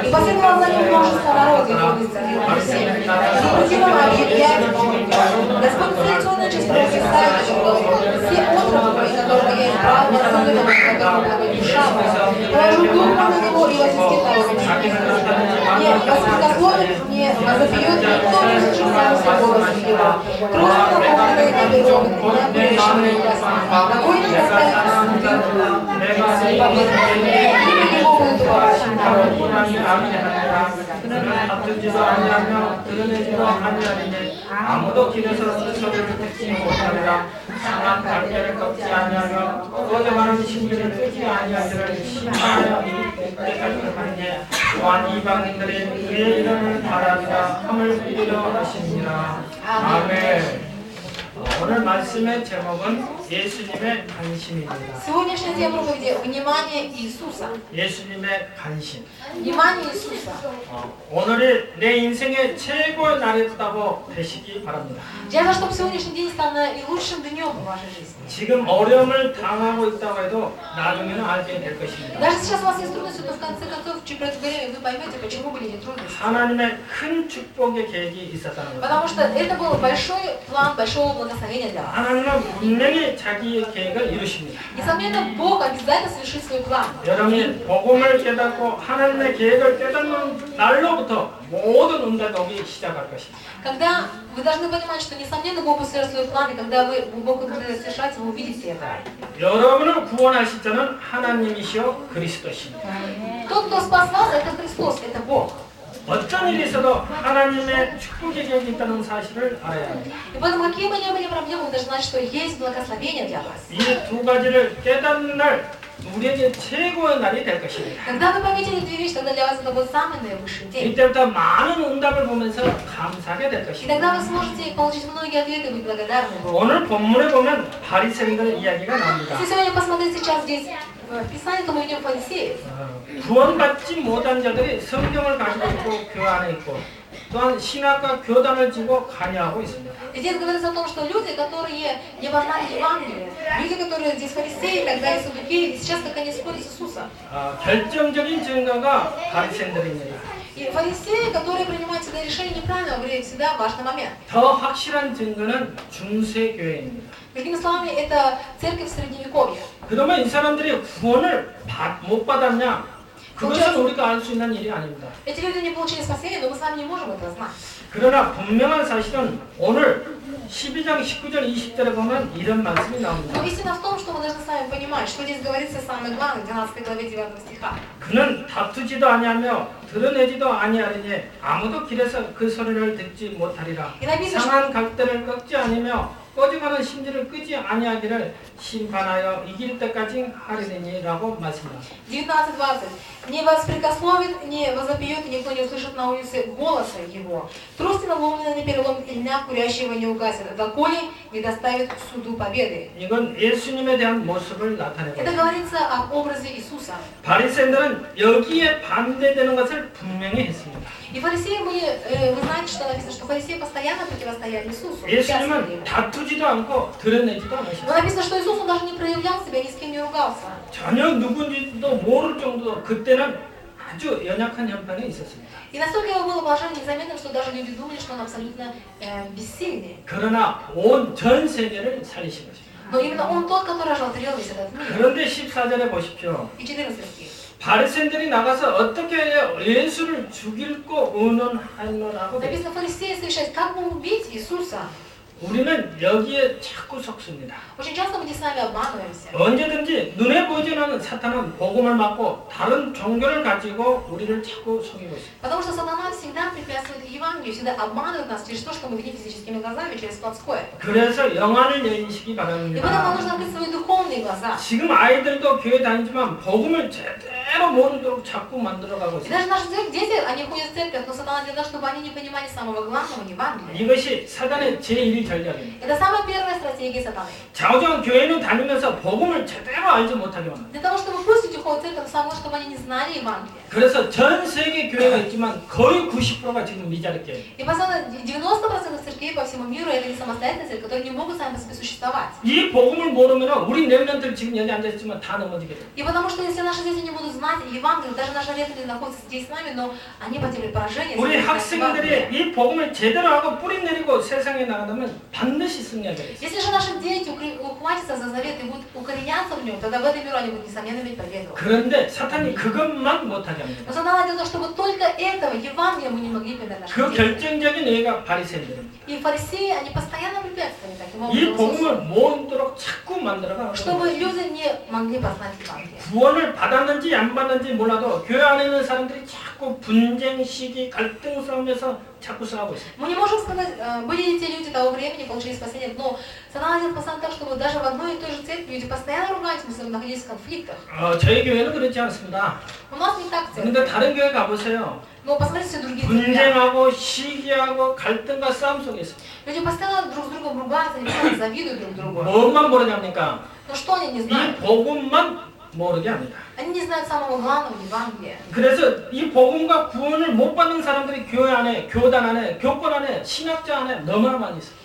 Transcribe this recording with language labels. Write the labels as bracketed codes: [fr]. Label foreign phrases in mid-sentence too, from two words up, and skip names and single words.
[ru] И последовало за ним множество народа, и он исцелил всех. Запретило объявлять Господь традиционная часть прорицает, что все отроки, которые я избрал, особенно которого душа моя, положу дух на него и возвестит народу. Не воспрекословит, не возопьет, никто не слышит сам голосом его. Трудно наполненные обереганы, на приличные ясные. Какой не доставит не могут уповать [ko] 그는 다투지도 아니하며 드러내지도 아니하리니 아무도 길에서 그 소리를 듣지 못하리라. 상한 갈대를 꺾지 아니하며 꺼져가는 신기를 끄지 아니하리라. 심판하여 이를 때까지 하리니 또한 이방인들이 그의 이름을 바라리라 함을 빌리려 하시니라. 아멘. 오늘 말씀의 제목은 예수님의 관심입니다. [ru] Сегодняшняя тема проповеди – внимание Иисуса. [ko] 예수님의 관심. [ru] Внимание Иисуса. [ko] 오늘이 내 인생의 최고의 날이었다고 되시기 바랍니다. [ru] Я желаю, чтобы сегодняшний день стал наилучшим днем в вашей жизни. [ko] 지금 어려움을 당하고 있다고 해도 나중에는 알게 될 것입니다. [ru] Даже сейчас у вас есть трудности, но в конце концов, через это время вы поймете, почему были эти трудности. [ko] 하나님의 큰 축복의 계획이 있었다는 거예요. [ru] Потому что это был большой план, большого благословения для вас. [ko] 하나님은 분명히 자기의 계획을 이루십니다. [ru] Несомненно, Бог обязательно совершит свой план. [ko] 여러분이 복음을 깨닫고 하나님의 계획을 깨닫는 날로부터 모든 응답이 오기 시작할 것입니다. [ru] Когда вы должны понимать, что несомненно Бог совершит свой план, и когда Бог будет совершать, вы увидите это. [ko] 여러분을 구원하실 자는 하나님이시여 그리스도십니다. [ru] Тот, кто спас вас, это Христос, это Бог. [ko] 어떤 일이 있어도 하나님의 축복의 계획이 있다는 사실을 알아야 합니다. [ru] И поэтому, какие бы ни были проблемы, вы должны знать, что есть благословение для вас. [ko] 이 두 가지를 깨닫는 날 우리에게 최고의 날이 될 것입니다. [ru] Когда вы поймете эти две вещи, тогда для вас это будет самый наивысший день. [ko] 이때부터 많은 응답을 보면서 감사하게 될 [ru] И [ko] 것입니다. [ru] тогда вы сможете получить многие ответы и быть благодарны Богу. [ko] 오늘 본문에 보면 바리새인들 이야기가 나옵니다. [ru] Если сегодня посмотреть сейчас здесь в Писании, то мы видим фарисеев. [ko] 구원받지 못한 자들이 성경을 가지고 있고 교환에 있고 또한 신학과 교단을 지고 관여하고 있습니다. [ru] Здесь говорится о том, что люди, которые не познали Евангелие, люди, которые здесь фарисеи, тогда и саддукеи, и сейчас как они спорят с Иисусом. [ko] 결정적인 증거가 바리새인들입니다. [ru] И фарисеи, которые принимают всегда решения неправильно, говорят всегда важный момент. [ko] 더 확실한 증거는 중세교회입니다. [ru] Другими словами, это церковь Средневековья. [ko] 그러면 이 사람들이 구원을 못 받았냐? 그것은 우리가 알 수 있는 일이 아닙니다. [ru] Эти люди не получили спасения, но мы с вами не можем этого знать. [ko] 그러나 분명한 사실은 오늘 12장 19절 20절에 보면 이런 말씀이 나옵니다. [ru] Но истина в том, что мы должны с вами понимать, что здесь говорится самое главное в 12 главе 9 стиха. [ko] 그는 다투지도 아니하며 드러내지도 아니하리니 아무도 길에서 그 소리를 듣지 못하리라. 상한 갈대를 꺾지 아니며 꺼져가는 심지를 끄지 아니하기를 심판하여 이길 때까지 하리니라고 말씀합니다. 19:20. [ru] Не воспрекословит, не возопьет, и никто не услышит на улице голоса его. Трости наломленные не переломит, и льня курящего не угасит, доколе не доставит к суду победы. [ko] 이건 예수님에 대한 모습을 나타내고 [ru] Это [ko] 있습니다. [ru] говорится об образе Иисуса. [ko] 바리새인들은 여기에 반대되는 것을 분명히 했습니다. [ru] И фарисеи, вы знаете, что написано, что фарисеи постоянно противостояли Иисусу. [ko] 예수님은 다투지도 않고 드러내지도 [ru] Но [ko] 않으셨어요. [ru] написано, что Иисус, он даже не проявлял себя, ни с кем не ругался. [ko] 전혀 누군지도 모를 정도로 그때는 아주 연약한 형편에 있었습니다. [ru] И настолько его было положение незаметным, что даже люди думали, что он абсолютно бессильный. [ko] 그러나 온 전 세계를 살리신 것입니다. [ru] Но именно он тот, который ожелтворил весь этот мир. [ko] 그런데 14절에 보십시오. [ru] И 14 стих. [ko] 바리새인들이 나가서 어떻게 해야 예수를 죽일 거 의논하노라고. [ru] Написано, фарисеи совещались, как бы убить Иисуса. [ko] 우리는 여기에 자꾸 속습니다. [ru] Очень часто мы здесь с вами обманываемся. [ko] 언제든지 눈에 보이지 않는 사탄은 복음을 막고 다른 종교를 가지고 우리를 자꾸 속이고 있습니다. [ru] Потому что сатана всегда препятствует Евангелию, всегда обманывает нас через то, что мы видим физическими глазами, через плотское. [ko] 그래서 영안을 열리시기 [ru] И поэтому нам [ko] 바랍니다. [ru] нужно открыть свои духовные глаза. [ko] 지금 아이들도 교회 다니지만 복음을 제대로 모르도록 자꾸 만들어가고 [ru] И [ko] 있습니다. [ru] даже наши дети, они ходят в церковь, но сатана делает, чтобы они не понимали самого главного Евангелия. [ko] 이것이 사단의 제1 전략입니다. [ru] Это самая первая стратегия сатаны. [ko] 좌우정 교회는 다니면서 복음을 제대로 알지 못하게 만듭니다. [ru] Для того, чтобы пусть люди ходят в церковь, самое, чтобы они не знали Евангелия. [ko] 그래서 전 세계 교회가 있지만 거의 90%가 지금 미자립 교회. [ru] И постоянно 90% церквей по всему миру это не самостоятельные церкви, которые не могут сами по себе существовать. [ko] 이 복음을 모르면 우리 렘넌트들 지금 여기 앉아 있지만 다 넘어지게 돼요. [ru] И потому что если наши дети не будут знать Евангелие, даже наши ремнанты находятся здесь с нами, но они потерпели поражение. [ko] 우리 학생들이 이 복음을 제대로 하고 뿌리 내리고 세상에 나가면 반드시 승리하게 돼요. [ru] Если же наши дети ухватятся за завет и будут укореняться в нем, тогда в этом мире они будут несомненно иметь победу. [ko] 그런데 사탄이 그것만 못하게 합니다. [ru] Но сатана делает, чтобы только этого Евангелия мы не могли передать нашим [ko] 그 [ru] детям. [ko] 결정적인 예가 바리새인들입니다. [ru] И фарисеи, они постоянно препятствовали таким [ko] 이 [ru] образом [ko] 복음을 [ru] Иисусу, [ko] 모르도록 자꾸 만들어가. [ru] чтобы люди не могли познать Евангелие. [ko] 구원을 받았는지 안 받았는지 몰라도 교회 안에 있는 사람들이 자꾸 분쟁, 시기, 갈등 싸움에서 자꾸 싸우고 있어요. [ru] Мы не можем сказать, были ли те люди того времени, получили спасение, но сатана делает постоянно так, чтобы даже в одной и той же церкви люди постоянно ругались, мы находились в конфликтах. [ko] 저희 교회는 그렇지 않습니다. [ru] У нас не так [ko] 그런데 [ru] церковь. [ko] 다른 교회 가보세요. [ru] Но посмотрите все другие церкви. [ko] 분쟁하고 시기하고 갈등과 싸움 속에 있어요. [ru] Люди постоянно друг с другом ругаются, они постоянно завидуют друг другу. [ko] 뭐만 모르냐니까 [ru] Но что они не [ko] 이 [ru] знают? [ko] 복음만 모르게 합니다. [ru] Они не знают самого главного Евангелия. [ko] 그래서 이 복음과 구원을 못 받는 사람들이 교회 안에, 교단 안에, 교권 안에, 신학자 안에 너무나 많이 있어요.